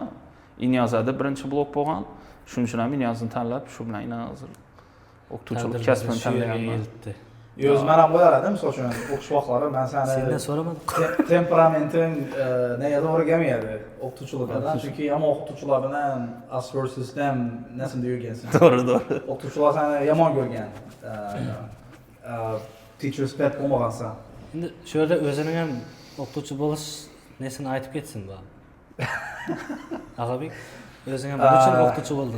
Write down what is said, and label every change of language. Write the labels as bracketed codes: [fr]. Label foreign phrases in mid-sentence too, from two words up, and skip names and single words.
[uz] Inyazada birinchi blok bo'lgan. Shuning uchun ham Inyazni tanlab, shu bilan hozir o'qituvchilik kasbini tanlaganman. O'zim ham bo'lar edim, misol uchun o'qish vaqtlari men sendan so'ramadim. Temperamenting nega to'g'ri kelmaydi o'qituvchilikdan, chunki yomon o'qituvchilar bilan [en] us versus them [uz] narsani yurgansan. To'g'ri. O'qituvchilar seni yomon ko'rgan. [en] Teacher's pet [uz] bo'lmagansan. Endi shu yerda o'zining ham o'qituvchi bo'lish nesini aytib ketsin bu. Ag'abek, o'zing ham nechun o'qituvchi bo'lding?